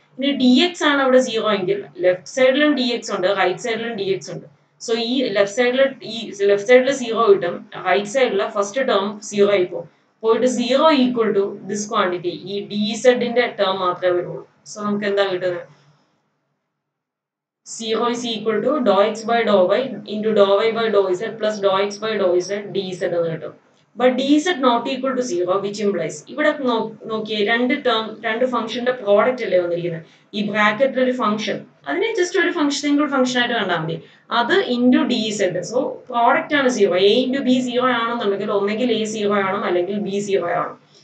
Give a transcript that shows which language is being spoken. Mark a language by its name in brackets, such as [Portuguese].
[Malayalam] ഇനി D X ആണ് അവിടെ 0 എങ്കിൽ ലെഫ്റ്റ് സൈഡിലും ഡി എക്സ് ഉണ്ട്, റൈറ്റ് സൈഡിലും ഡി എക്സ് ഉണ്ട്. സോ ഈ ലെഫ്റ്റ് സൈഡിൽ 0 കിട്ടും, റൈറ്റ് സൈഡിലെ ഫസ്റ്റ് ടേം 0 ആയി പോകും. പോയിട്ട് 0 ഈക്വൽ ടു ദിസ് ക്വാണ്ടിറ്റി, ഈ ഡി സെഡിന്റെ ടേം മാത്രമേ വരുള്ളൂ. സോ നമുക്ക് എന്താ കിട്ടുന്നത്? [English] 0 is equal to dou x by dou y into dou y by dou z plus dou x by dou z dz [Malayalam] എന്ന് കിട്ടും. [English] But dz not equal to 0 which implies [Malayalam] ഇവിടെ നോക്കിയേ രണ്ട് ഫംഗ്ഷന്റെ പ്രോഡക്റ്റ് അല്ലേ വന്നിരിക്കുന്നത്. ഈ ബ്രാക്കറ്റിൽ ഒരു ഫംഗ്ഷൻ, അതിനെ ജസ്റ്റ് ഒരു സിംഗിൾ ഫംഗ്ഷൻ ആയിട്ട് കണ്ടാൽ മതി. അത് into D Z. So product ആണ് 0. എ ഇൻറ്റു ബി 0 ആണെന്നുണ്ടെങ്കിൽ ഒന്നെങ്കിൽ എ 0 ആണോ അല്ലെങ്കിൽ ബി 0 ആണോ.